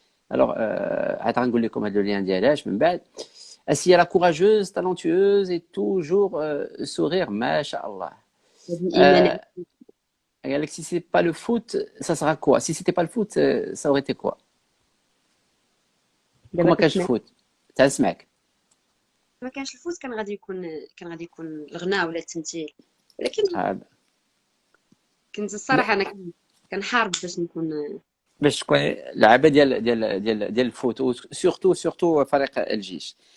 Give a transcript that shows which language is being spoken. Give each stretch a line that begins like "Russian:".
Arabic: Alors, عاد غنقول لكم هذا le lien ديالاش من بعد.
French: Assia, la courageuse, talentueuse et toujours sourire, mashallah.
Arabic: هذه ايمان.
French: Alex, si c'est pas le foot, ça sera quoi? Si c'était pas le foot, ça aurait été quoi?
Arabic: دابا كون ما كانش كنسمع. الفوت تنسمعك. ما كانش الفوت كان غادي يكون الغناء ولا التمثيل، ولكن آه، كنت الصراحه انا كنحارب باش نكون. باش تكون لعبه ديال الفوت، سورتو فريق الجيش.